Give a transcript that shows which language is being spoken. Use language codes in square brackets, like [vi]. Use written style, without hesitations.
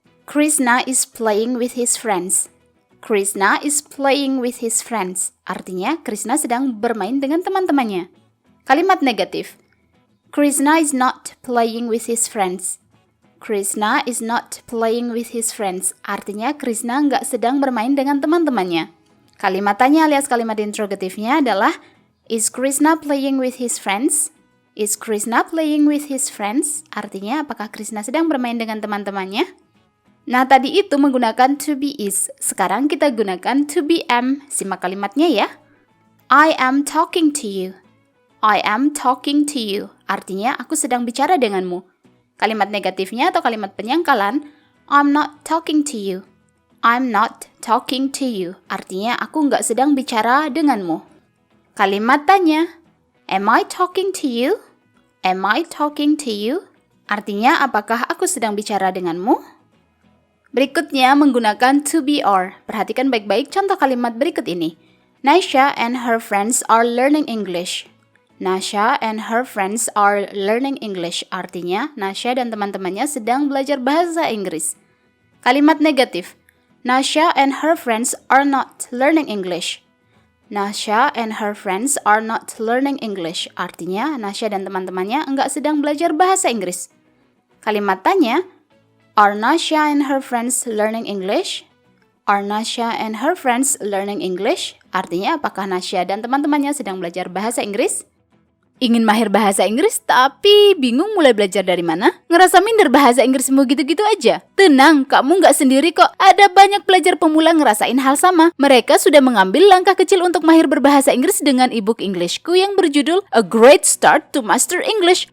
[en] Krishna is playing with his friends. Krishna is playing with his friends. [id] Artinya, Krishna sedang bermain dengan teman-temannya. Kalimat negatif. [en] Krishna is not playing with his friends. Krishna is not playing with his friends. [id] Artinya, Krishna nggak sedang bermain dengan teman-temannya. Kalimat tanya alias kalimat interrogatifnya adalah [en] is Krishna playing with his friends? Is Krishna playing with his friends? [id] Artinya, apakah Krishna sedang bermain dengan teman-temannya? Nah, tadi itu menggunakan to be, is. Sekarang kita gunakan to be, am. Simak kalimatnya ya. [en] I am talking to you. I am talking to you. [id] Artinya, aku sedang bicara denganmu. Kalimat negatifnya atau kalimat penyangkalan, [en] I'm not talking to you. I'm not talking to you. [id] Artinya, aku nggak sedang bicara denganmu. Kalimat tanya, [en] am I talking to you? Am I talking to you? [id] Artinya, apakah aku sedang bicara denganmu? Berikutnya, menggunakan to be, or. Perhatikan baik-baik contoh kalimat berikut ini. [en] Nasha and her friends are learning English. Nasha and her friends are learning English. [id] Artinya, Nasha dan teman-temannya sedang belajar bahasa Inggris. Kalimat negatif. [en] Nasha and her friends are not learning English. Nasha and her friends are not learning English. [id] Artinya, Nasha dan teman-temannya enggak sedang belajar bahasa Inggris. Kalimat tanya. [en] Are Nasha and her friends learning English? Are Nasha and her friends learning English? [id] Artinya, apakah Nasha dan teman-temannya sedang belajar bahasa Inggris? Ingin mahir bahasa Inggris tapi bingung mulai belajar dari mana? Ngerasa minder bahasa Inggrismu gitu-gitu aja? Tenang, kamu nggak sendiri kok. Ada banyak pelajar pemula ngerasain hal sama. Mereka sudah mengambil langkah kecil untuk mahir berbahasa Inggris dengan ebook Englishku yang berjudul A Great Start to Master English.